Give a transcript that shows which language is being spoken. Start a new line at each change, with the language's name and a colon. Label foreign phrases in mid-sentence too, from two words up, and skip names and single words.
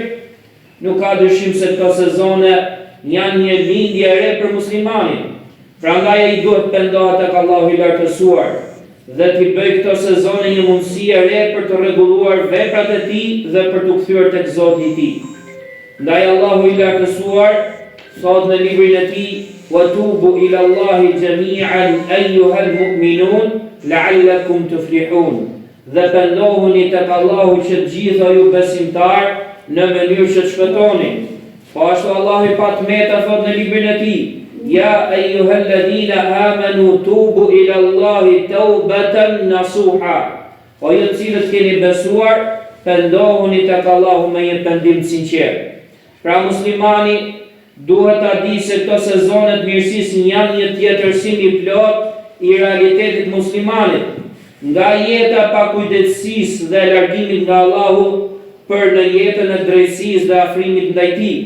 Albanian: Nuk ka dyshim se këto sezone janë një lindje e re për muslimanin. Prandaj ai duhet pendohet tek Allahu i lartësuar dhe t'i bëj këto sezone një mundësi e re për të rregulluar veprat e tij dhe për t'u kthyer tek Zoti i tij. Ndaj Allahu i lartësuar thot në librin e tij:
Arabic: "وتوبوا إلى الله جميعا أيها المؤمنون لعلكم تفلحون."
Albanian: Dhe pendohuni tek Allahu që të gjitha ju besimtar në mënyrë që të shpëtoni. Po ashtu Allahu i patmeta thot në librin e tij:
Arabic: "يا أيها الذين آمنوا توبوا إلى الله توبة نصوحا."
Albanian: O ju të cilët keni besuar, pendohuni tek Allahu me një pendim sinqert. Pra muslimani duhet ta di se këto sezone të mirësisë janë një tjetërsim i plot i realitetit muslimanit, nga jeta pa kujdesisë dhe largimit nga Allahu për në jetën e drejtësisë dhe afrimit ndaj tij.